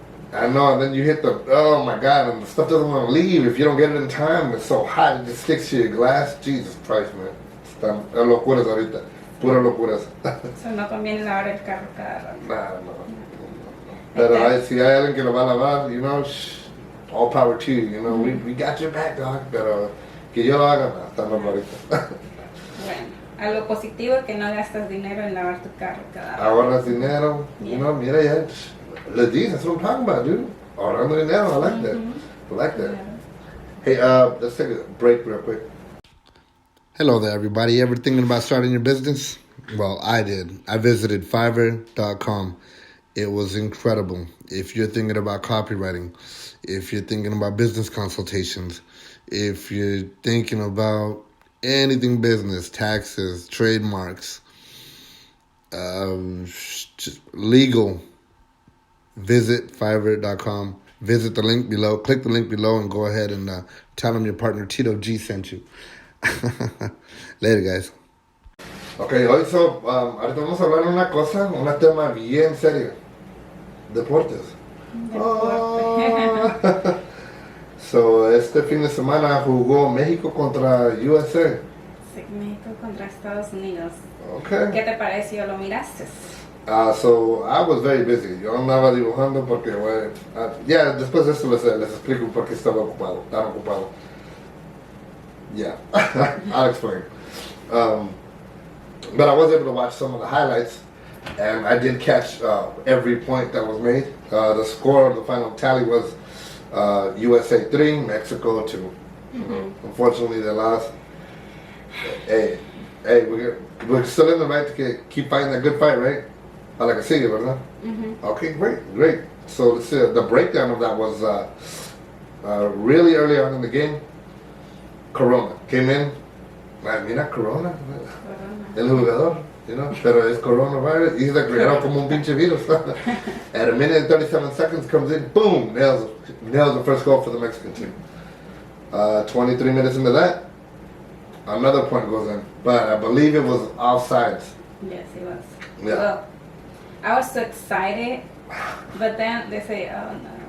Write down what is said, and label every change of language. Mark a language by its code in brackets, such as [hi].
[en] I know, and then you hit oh my God, and the stuff doesn't want to leave if you don't get it in time. It's so hot, it just sticks to your glass. Jesus Christ, man. [es] Están locuras ahorita, puras locuras. So no conviene lavar el carro cada rato. No. Pero si hay alguien que lo va a lavar, all power to you, we got your back, dog. Pero que yo lo haga, está normal ahorita. Bueno, a lo positivo es que no gastas dinero en lavar tu carro cada vez. Ahorras dinero. [en] Yeah. You know, mira ya. Ladies, that's what I'm talking about, dude. Ahorrando dinero. I like that. I like that. Yeah. Hey, let's take a break real quick. Hello there, everybody. Ever thinking about starting your business? Well, I did. I visited Fiverr.com. It was incredible. If you're thinking about copywriting, if you're thinking about business consultations, if you're thinking about anything business, taxes, trademarks, just legal, visit Fiverr.com. Visit the link below. Click the link below and go ahead and tell them your partner Tito G sent you. Later, guys. [es] Okay, hoy ahorita vamos a hablar de una cosa, un tema bien serio. Deportes. Oh. So, este fin de semana jugó México contra USA. Sí, México contra Estados Unidos. [en] Okay. [es] ¿Qué te pareció? ¿Lo miraste? [en] So, I was very busy. [es] Yo andaba dibujando porque, ya, después de esto les explico por qué estaba ocupado, tan ocupado. [en] Yeah, I'll explain. But I was able to watch some of the highlights, and I did catch every point that was made. The score of the final tally was USA 3, Mexico 2. Mm-hmm. Unfortunately, they lost. Hey, we're still in the right to keep fighting that good fight, right? I like to see it, ¿verdad? Mm-hmm. Okay, great. So let's see, the breakdown of that was really early on in the game. Corona came in. Mira, Corona. [es] El jugador, you know, pero es coronavirus. He's like, como un pinche virus. [en] At a minute and 37 seconds comes in, boom, nails the first goal for the Mexican team. 23 minutes into that, another point goes in. But I believe it was offsides. Yes, it was. Yeah. Well, I was so excited, but then they say, oh no.